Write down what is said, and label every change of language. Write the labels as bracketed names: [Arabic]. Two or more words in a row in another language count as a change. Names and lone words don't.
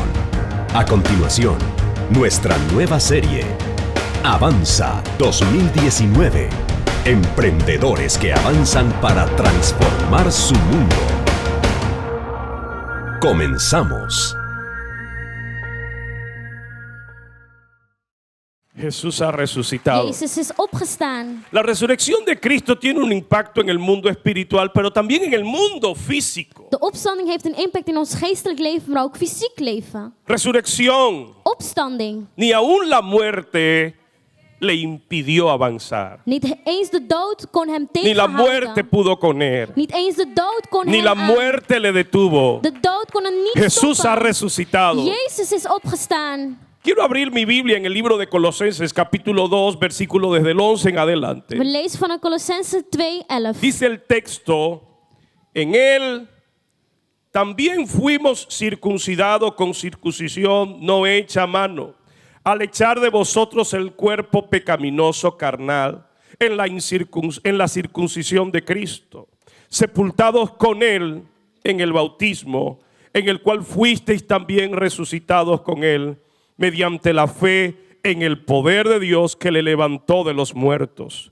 [Spanish] A continuación, nuestra nueva serie, Avanza 2019. Emprendedores que avanzan para transformar su mundo. Comenzamos. Jesús ha resucitado. [Dutch] Jezus is opgestaan. [Spanish] La resurrección de Cristo tiene un impacto en el mundo espiritual, pero también en el mundo físico. [Dutch] De opstanding heeft een impact in ons geestelijk leven, maar ook fysiek leven. [Spanish] Resurrección. [Dutch] Opstanding. [Spanish] Ni aún la muerte le impidió avanzar. [Dutch] Niet eens de dood kon hem [Spanish] Ni la muerte [Dutch] tegenhouden. [Spanish] pudo con él. [Dutch] Niet eens de dood kon [Spanish] Ni [Dutch] hem [Spanish] la [Dutch] aan. [Spanish] muerte le detuvo. [Dutch] De dood kon hem niet [Spanish] Jesús ha [Dutch] stoppen. [Spanish] resucitado. [Dutch] Jezus is opgestaan. [Spanish] Quiero abrir mi Biblia en el libro de Colosenses, capítulo 2, versículo desde el 11 en adelante. [Dutch] We lezen van Colossense 2:11. [Spanish] Dice el texto, en él también fuimos circuncidados con circuncisión no hecha a mano, al echar de vosotros el cuerpo pecaminoso carnal en la circuncisión de Cristo, sepultados con él en el bautismo, en el cual fuisteis también resucitados con él, mediante la fe en el poder de Dios que le levantó de los muertos.